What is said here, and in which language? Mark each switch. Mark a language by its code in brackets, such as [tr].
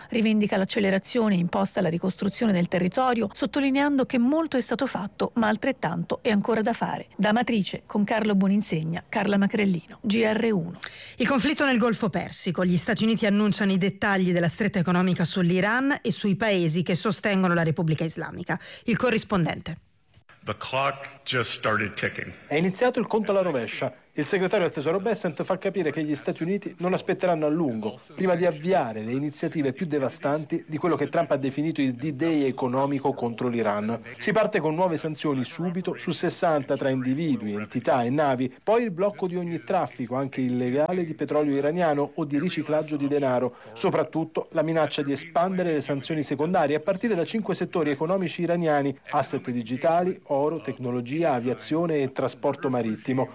[it] Rivendica l'accelerazione imposta alla ricostruzione del territorio, sottolineando che molto è stato fatto, ma altrettanto è ancora da fare. Da Amatrice, con Carlo Boninsegna, Carla Macrellino, GR1. Il conflitto nel Golfo Persico. Gli Stati Uniti annunciano i dettagli della stretta economica sull'Iran e sui paesi che sostengono la Repubblica Islamica. Il corrispondente. [en] The clock just started ticking. [it] È iniziato il conto alla rovescia. Il segretario del Tesoro Bessent fa capire che gli Stati Uniti non aspetteranno a lungo prima di avviare le iniziative più devastanti di quello che Trump ha definito il D-Day economico contro l'Iran. Si parte con nuove sanzioni subito su 60 tra individui, entità e navi, poi il blocco di ogni traffico, anche illegale, di petrolio iraniano o di riciclaggio di denaro, soprattutto la minaccia di espandere le sanzioni secondarie a partire da 5 settori economici iraniani: asset digitali, oro, tecnologia, aviazione e trasporto marittimo.